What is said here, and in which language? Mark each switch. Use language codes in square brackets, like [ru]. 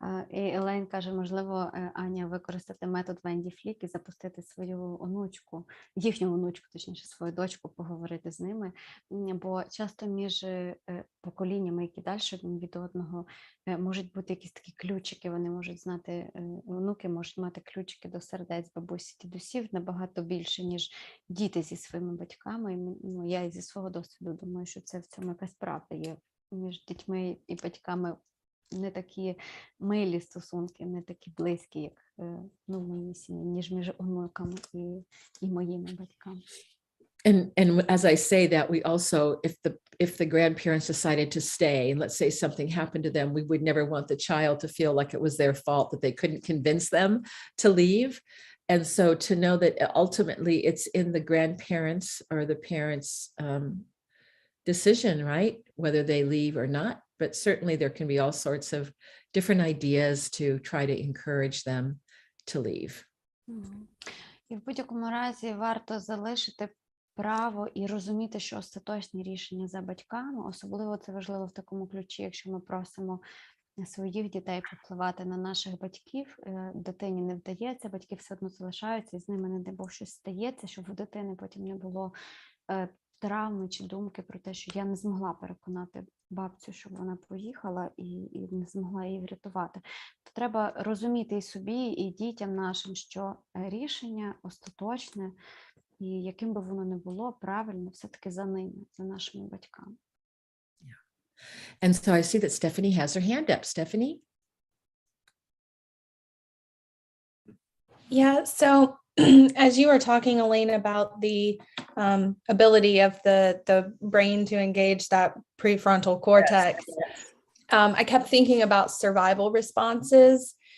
[uk] І Елейн каже, можливо, Аня, використати метод Венді Флік і запустити свою онучку, їхню онучку, точніше, свою дочку, поговорити з ними, бо часто між поколіннями, які далі один від одного, можуть бути якісь такі ключики, вони можуть знати, онуки можуть мати ключики до сердець бабусі, дідусів набагато більше, ніж діти зі своїми батьками. Я зі свого досвіду думаю, що це в цьому якась правда є. Між дітьми і батьками не такі милі стосунки, не такі близькі, як в моїй сім'ї, ніж між онуками і моїми батьками. [en] And as I say that, we also, if the grandparents decided to stay, and let's say something happened to them, we would never want the child to feel like it was their fault that they couldn't convince them to leave. And so to know that ultimately it's in the grandparents or the parents' decision, right? Whether they leave or not. But certainly there can be all sorts of different ideas to try to encourage them to leave. [uk] І в будь-якому разі варто залишити право і розуміти, що остаточні рішення за батьками, особливо це важливо в такому ключі, якщо ми просимо своїх дітей попливати на наших батьків, дитині не вдається, батьки все одно залишаються, і з ними, не дай Бог, щось стається, щоб у дитини потім не було травми чи думки про те, що я не змогла переконати бабцю, щоб вона поїхала, і не змогла її врятувати. То треба розуміти і собі, і дітям нашим, що рішення остаточне, і яким би воно не було, правильно, все-таки за ними, за нашими батьками. [en] And so I see that Stephanie has her hand up. Stephanie? Yeah, so as you were talking, Elaine, about the ability of the brain to engage that prefrontal cortex, I kept thinking about survival responses.